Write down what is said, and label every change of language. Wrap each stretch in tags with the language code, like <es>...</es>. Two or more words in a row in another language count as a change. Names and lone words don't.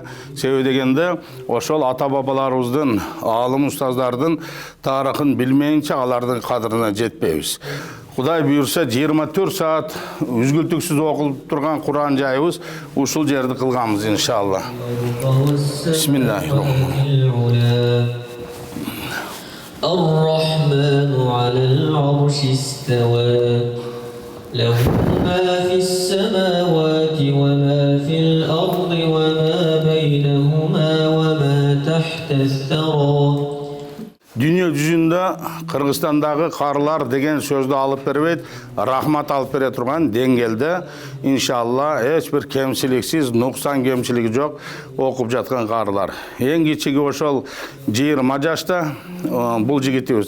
<ky>Себеби дегенде, ошол ата-бабаларыбыздын, аалым устаздардын тарыхын билмейинче алардын кадырына жетпейбиз. Кудай буйрса 24 саат үзгүлтүксүз окулуп турган Куран жайыбыз ушул жерди кылганбыз иншалла.</ky> <ar>Бисмиллахиррахманиррахим. الرحمن على العرش استوى. له ما في السماوات وما في الأرض وما بينهما وما تحت الثرى.</ar> <ky>Dünya жүзүндө Кыргызстандагы карылар деген сөздү алып бербейт, рахмат алып бере турган деңгээлде иншалла эч бир кемчиликсиз, нуксан кемчилиги жок окуп жаткан карылар. Эң кичиги ошол 20 жашта бул жигитибиз.</ky>